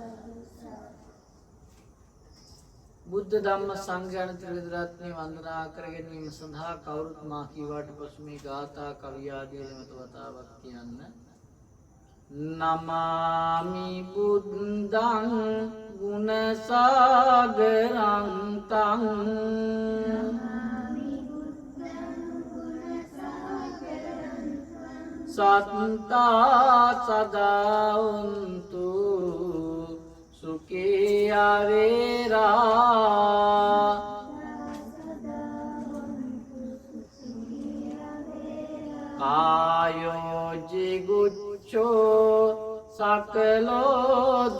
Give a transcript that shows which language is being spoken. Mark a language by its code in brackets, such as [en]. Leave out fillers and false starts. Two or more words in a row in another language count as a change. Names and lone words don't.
[si] බුද්ධ ධම්ම සංඝ යන ත්‍රිවිධ රත්නය වන්දනා කර ගැනීම සඳහා කවුරුත් මා කීවාට පසු මේ ගාථා කවි ආදී නැවත වතාවක් කියන්න. [pi] නමාමි බුද්ධං ගුණ සාගරං තං සත්තා සදා උන්තු සුඛේ අවේරා කායෝ ජිගුච්ඡෝ සකලෝ